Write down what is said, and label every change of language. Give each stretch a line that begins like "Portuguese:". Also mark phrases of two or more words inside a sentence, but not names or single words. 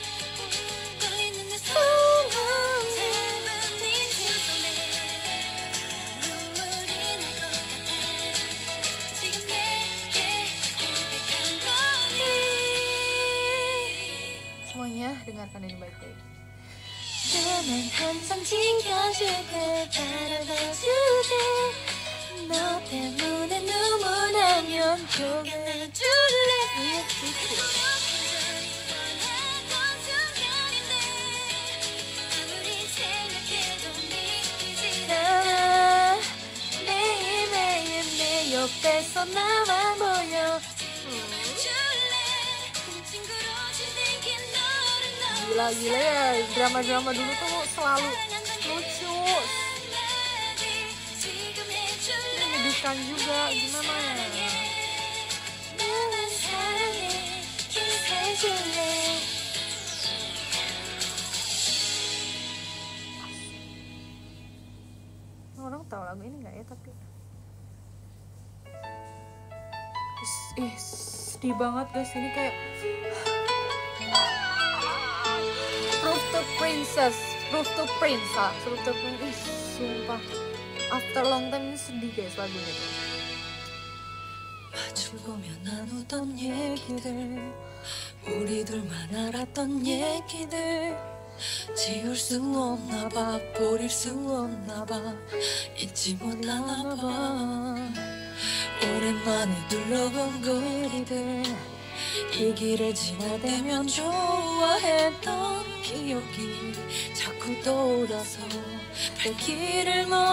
Indonesian: Semuanya dengarkan ini baik-baik.
Korean: 나는 항상 지켜줄게 바라봐줄게 너 때문에 눈물 나면 조금해줄래 매일매일 내 옆에서 나만 보여
Indonesian: Gila-gila ya, drama-drama dulu tuh selalu lucu. Ini menyedihkan juga, gimana ya? Orang tahu lagu ini nggak ya tapi? Sedih banget guys, ini kayak Proof to Prince, sumpah.
English: After long time
Indonesian: ini sedih guys lagunya tuh.
Korean: 마주보며 나누던 얘기들 우리 둘만 알았던 얘기들 지울 수 없나 봐 버릴 수 없나 봐 잊지 못하나 봐 오랜만에 둘러본 거리들 이 길을 지나대면 좋아했던 기억이 자꾸 떠올라서 내 길을